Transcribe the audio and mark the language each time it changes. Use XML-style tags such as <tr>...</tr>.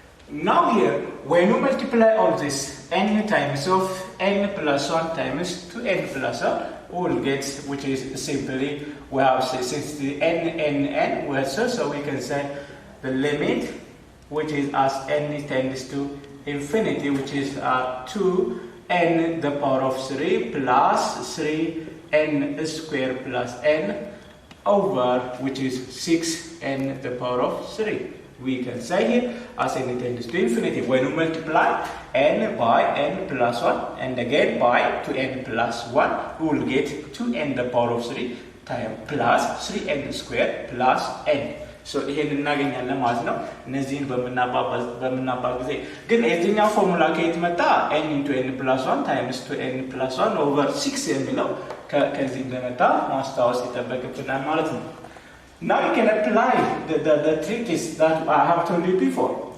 <en>Now here, when we multiply all this n times of n plus 1 times to n plus 1, we will get, which is simply, we have since the n we have so we can say the limit, which is as n tends to infinity, which is 2n the power of 3 plus 3n squared plus n over, which is 6n the power of 3. We can say here as n tends to infinity, when we multiply n by n plus 1 and again by 2n plus 1, we will get 2n the power of 3 times plus 3n squared plus n.</en> <am>So ይሄን እናገኛለን ማለት ነው። እነዚህን በምናባዛ ጊዜ ግን የዚህኛው ፎርሙላ ከየት መጣ?</am> <en>n into n plus 1 times 2n plus 1 over 6</en> <am>የሚለው ከዚህ እንደመጣ ማስታወስ ይጠበቅብናል ማለት ነው።</am> <en>Now you can apply the tricks that I have told you before.</en>